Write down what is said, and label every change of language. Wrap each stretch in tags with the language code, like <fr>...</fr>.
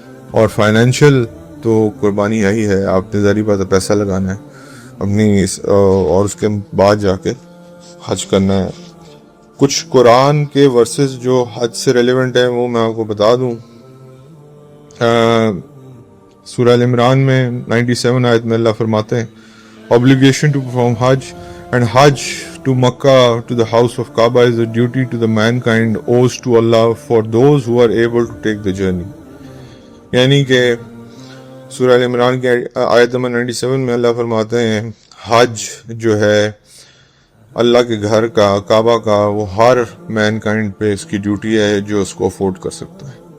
<ur>اور فائنینشیل تو قربانی یہی ہے، آپ نے ظاہری بات ہے پیسہ لگانا ہے اپنی اور اس کے بعد جا کے حج کرنا ہے. کچھ قرآن کے ورسز جو حج سے ریلیونٹ ہیں وہ میں آپ کو بتا دوں. سورہ ال عمران میں 97 آیت میں اللہ فرماتے ہیں</ur> <en>obligation to perform Hajj and Hajj to Makkah to the house of Kaaba is a duty to the mankind owes to Allah for those who are able to take the journey.</en> <ur>یعنی کہ سورہ ال عمران کی آیت number 97 میں اللہ فرماتے ہیں حج جو ہے اللہ کے گھر کا، کعبہ کا، وہ ہر مین کائنڈ پہ اس کی ڈیوٹی ہے جو اس کو افورڈ کر سکتا ہے.</ur>